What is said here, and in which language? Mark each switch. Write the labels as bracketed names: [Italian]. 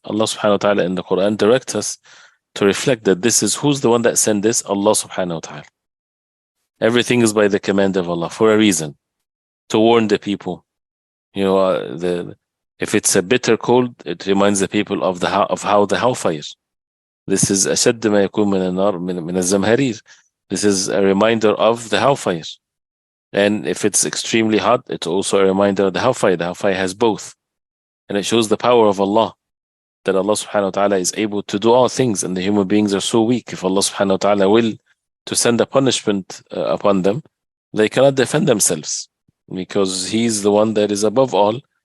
[English] Allah subhanahu wa ta'ala in the Quran directs us to reflect that this is, who's the one that sent this? Allah subhanahu wa ta'ala. Everything is by the command of Allah for a reason, to warn the people. If it's a bitter cold, it reminds the people of how the hellfire. This is [Arabic] أشد ما يكون من النار من الزمهرير. [English] This is a reminder of the hellfire. And if it's extremely hot, it's also a reminder of the hellfire. The hellfire has both. And it shows the power of Allah, that Allah subhanahu wa ta'ala is able to do all things, and the human beings are so weak. If Allah subhanahu wa ta'ala will to send a punishment upon them, they cannot defend themselves, because He's the one that is above all.